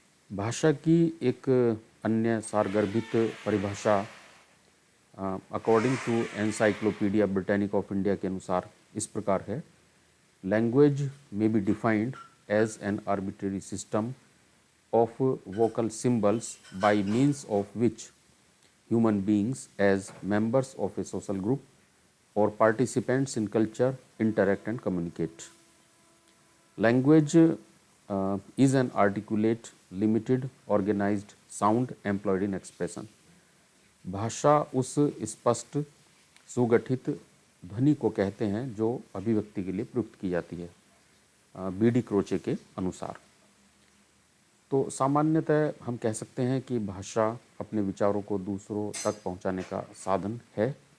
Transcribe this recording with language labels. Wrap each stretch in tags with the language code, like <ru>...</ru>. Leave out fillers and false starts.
<hi>भाषा की एक अन्य सारगर्भित परिभाषा</hi> <en>according to Encyclopaedia Britannica of India</en> <hi>के अनुसार इस प्रकार है:</hi> <en>Language may be defined as an arbitrary system of vocal symbols by means of which human beings as members of a social group or participants in culture interact and communicate. Language is an articulate, limited, organized sound employed in expression.</en> <hi>भाषा उस स्पष्ट, सुगठित ध्वनि को कहते हैं जो अभिव्यक्ति के लिए प्रयुक्त की जाती है, बीडी क्रोचे के अनुसार। तो सामान्यतः हम कह सकते हैं कि भाषा अपने विचारों को दूसरों तक पहुंचाने का साधन है।</hi>